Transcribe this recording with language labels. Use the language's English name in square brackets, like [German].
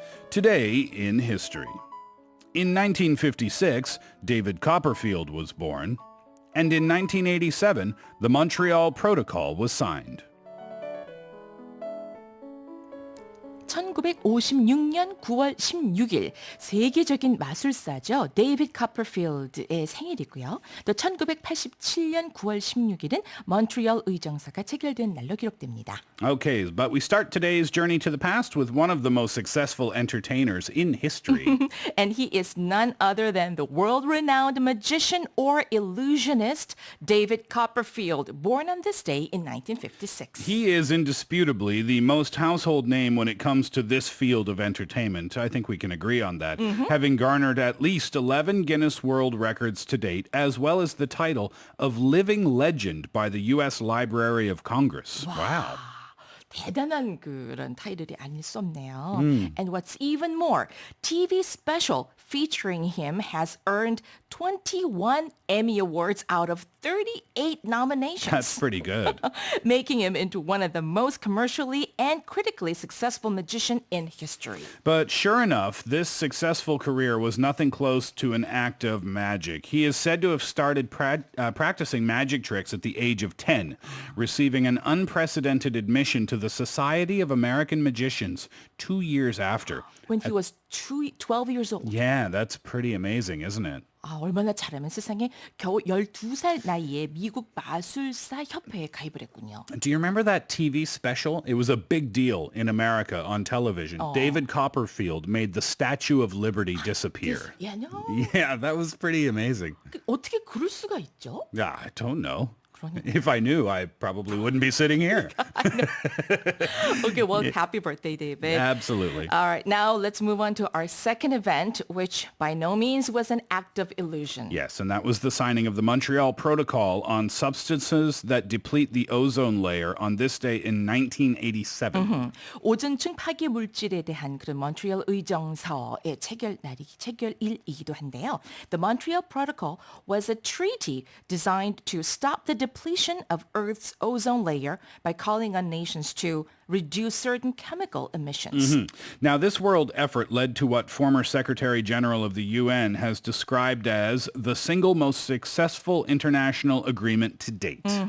[English] Today in history. In 1956, David Copperfield was born, and in 1987, the Montreal Protocol was signed. [Korean] 1956년 9월 16일 세계적인 마술사죠. 데이비드 카퍼필드의 생일이고요. 또 1987년 9월 16일은 몬트리올 의정서가 체결된 날로 기록됩니다. [English] Okay, but we start today's journey to the past with one of the most successful entertainers in history. And he is none other than the world-renowned magician or illusionist David Copperfield, born on this day in 1956. He is indisputably the most household name when it comes to this field of entertainment. I think we can agree on that. Having garnered at least 11 Guinness World Records to date, as well as the title of Living Legend by the U.S. Library of Congress. Wow. [Korean] 대단한 그런 타이틀이 아닐 수 없네요. [English] And what's even more, TV special featuring him has earned 21 Emmy Awards out of 38 nominations. That's pretty good. Making him into one of the most commercially and critically successful magicians in history. But sure enough, this successful career was nothing close to an act of magic. He is said to have started practicing magic tricks at the age of 10, receiving an unprecedented admission to the Society of American Magicians 2 years after. When he was 12 years old. Yeah, that's pretty amazing, isn't it? [Korean] 아, 얼마나 잘하면 세상에 겨우 12살 나이에 미국 마술사 협회에 가입을 했군요. [English] Do you remember that TV special? It was a big deal in America on television. David Copperfield made the Statue of Liberty disappear. Yeah, no. Yeah, that was pretty amazing. [Korean] 어떻게 그럴 수가 있죠? [English] Yeah, I don't know. [Korean] 그러니까. [English] If I knew, I probably wouldn't be sitting here. Okay, well, happy birthday, David. Absolutely. All right, now let's move on to our second event, which by no means was an act of illusion. Yes, and that was the signing of the Montreal Protocol on substances that deplete the ozone layer on this day in 1987. [Korean] 오존층 파괴 물질에 대한 그런 몬트리올 의정서의 체결일이기도 한데요. [English] The Montreal Protocol was a treaty designed to stop the depletion of Earth's ozone layer by calling on nations to reduce certain chemical emissions. Now, this world effort led to what former Secretary General of the UN has described as the single most successful international agreement to date.